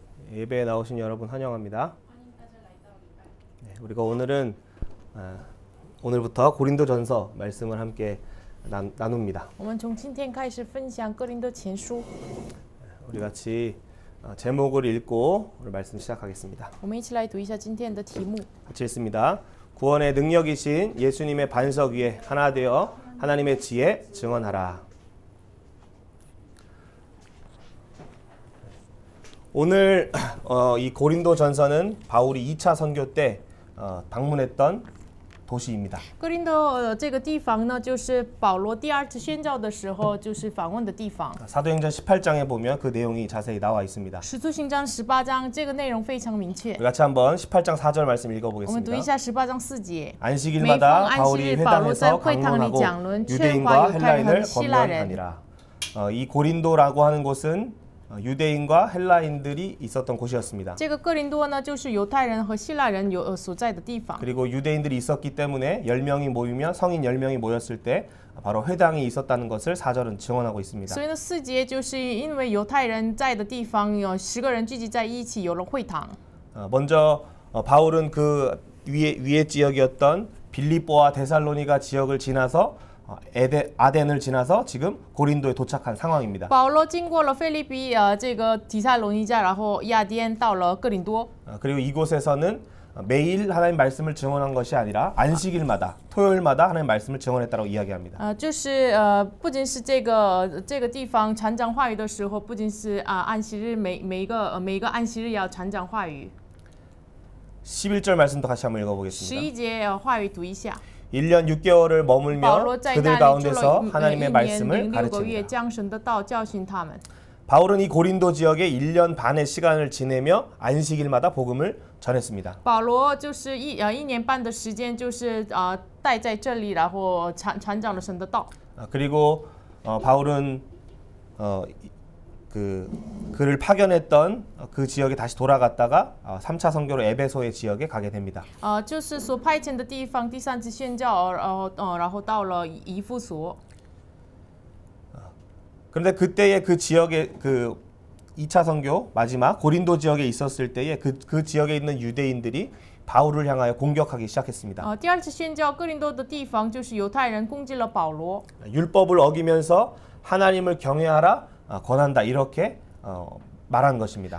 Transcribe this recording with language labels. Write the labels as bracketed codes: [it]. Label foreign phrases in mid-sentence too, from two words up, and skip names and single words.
[ko] 예배에 나오신 여러분 환영합니다. 네, 우리가 오늘부터 고린도전서 말씀을 함께 나눕니다. [zh] 我们从今天开始分享哥林多前书。 [ko] 우리 같이 제목을 읽고 오늘 말씀 시작하겠습니다. [zh] 我们一起来读一下今天的题目。 [ko] 같이 읽습니다. 구원의 능력이신 예수님의 반석 위에 하나 되어 하나님의 지혜 증언하라. 오늘 이 고린도전서는 바울이 2차 선교 때 방문했던 도시입니다. [zh] 哥林多这个地方呢，就是保罗第二次宣教的时候，就是访问的地方。 [ko] 사도행전 18장에 보면 그 내용이 자세히 나와 있습니다. [zh] 使徒行传18章这个内容非常明确。 [ko] 우리 같이 한번 18장 4절 말씀 [zh] 我们读一 [ko] 읽어보겠습니다. [zh] 下18章4节。 [ko] 안식일마다 바울이 회당에서 방문하고 유대인과 헬라인을 권면하니라. 이 고린도라고 하는 곳은 유대인과 헬라인들이 있었던 곳이었습니다. [zh] 这个哥林多呢，就是犹太人和希腊人所在的地方。 [ko] 그리고 유대인들이 있었기 때문에 10명이 모이면 성인 10명이 모였을 때 바로 회당이 있었다는 것을 4절은 증언하고 있습니다. [zh] 所以呢，4节就是因为犹太人在的地方有10个人聚集在一起，有了会堂。 [ko] 먼저 바울은 그 위에 지역이었던 빌립보와 데살로니가 지역을 지나서 아덴을 지나서 지금 고린도에 도착한 상황입니다. [zh] 保罗经过了腓立比这个提撒罗尼迦，然后亚甸到了哥林多。 [ko] 그리고 이곳에서는 매일 하나님 말씀을 증언한 것이 아니라 안식일마다 토요일마다 하나님 말씀을 증언했다고 이야기합니다. [zh] 就是不仅是这个地方传讲话语的时候，不仅是安息日每一个安息日要传讲话语。 [ko] 11절 말씀도 같이 한번 읽어보겠습니다. [zh] 11 节话语读一下。 [ko] 1년 6개월을 [zh] 保 [ko] 머물며 [zh] 罗在 [ko] 그들 [zh] 那里住 [ko] 가운데서 [zh] 了 [ko] 하나님의 [zh] 1年 [ko] 말씀을 [zh] 6个月， [ko] 가르칩니다. [zh] 将神的道教训他们。 [ko] 바울은 이 고린도 지역에 1년 반의 시간을 지내며 안식일마다 복음을 전했습니다. [zh] 保罗就是一年半的时间，就是待在这里，然后传讲了神的道。 [ko] 그리고 바울은 그를 파견했던 그 지역에 다시 돌아갔다가 3차 선교로 에베소의 지역에 가게 됩니다. [zh] 就是所派遣的地方，第3次宣教，然后到了以弗所。 [ko] 그런데 그때의 그 지역의 그 2차 선교 마지막 고린도 지역에 있었을 때에 그 지역에 있는 유대인들이 바울을 향하여 공격하기 시작했습니다. [zh] 第2次宣教哥林多的地方，就是犹太人攻击了保罗。 [ko] 율법을 어기면서 하나님을 경외하라 권한다 이렇게 말한 것입니다.